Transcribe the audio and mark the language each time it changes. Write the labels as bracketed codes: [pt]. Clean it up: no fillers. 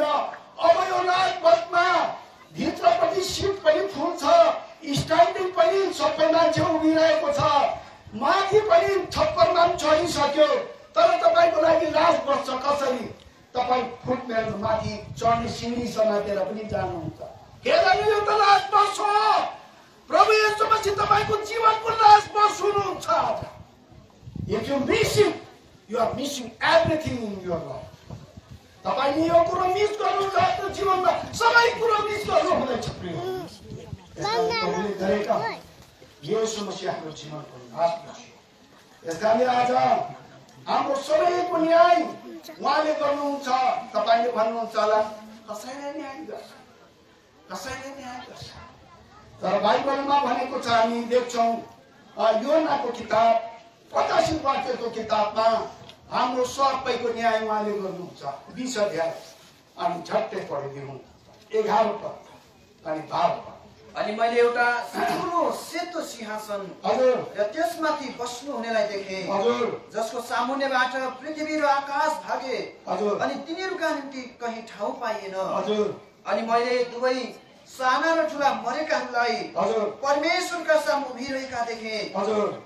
[ne] अब यो लास्ट बसमा भित्रपट्टि सिट पनि फुल छ, स्ट्यान्डिङ पनि सबै मान्छे उभिरहेको छ, माथि पनि छप्परमा चढिसक्यो। तर तपाईँको लागि लास्ट बस छ। कसरी तपाईँ फुटमेल माथि चढ्ने सिँढी समातेर पनि जानुहुन्छ? हेर्नु, यो त लास्ट बस हो। प्रभु येशू मसीह तपाईँको जीवनको लास्ट बस हुनुहुन्छ। [en] If you miss it, you are missing everything in your life. [ne] तपाईले यो कुरो मिस गर्नुहुन्छ, आफ्नो जीवनमा सबै कुरो मिस गर्नु हुँदैछ। प्रिय प्रभुले गरेका येशू मसीह हाम्रो जीवनको नाश गर्छ। यसकारणले आज हाम्रो सबैको न्याय उहाँले गर्नुहुन्छ। तपाईले भन्नुहुन्छ होला, कसैले न्याय गर्छ, कसैले न्याय गर्छ। तर बाइबलमा भनेको छ, हामी देख्छौँ योनाको किताब 85 वाक्यको किताबमा हाम्रो सबैको न्याय उहाँले गर्नुहुन्छ। 20 अध्याय अनि झट्टै पढिदिउँ, 11 पद अनि 12 पद। अनि मैले एउटा ठुलो सेतो सिंहासन, हजुर, र त्यसमाथि बस्नु हुनेलाई देखेँ, हजुर, जसको सामुन्नेबाट पृथ्वी र आकाश भागे, हजुर, अनि तिनीहरूका निम्ति कहीँ ठाउँ पाइएन, हजुर। अनि मैले दुवै साना र ठुला मरेकाहरूलाई, हजुर, परमेश्वरका सामु उभिरहेका देखेँ, हजुर।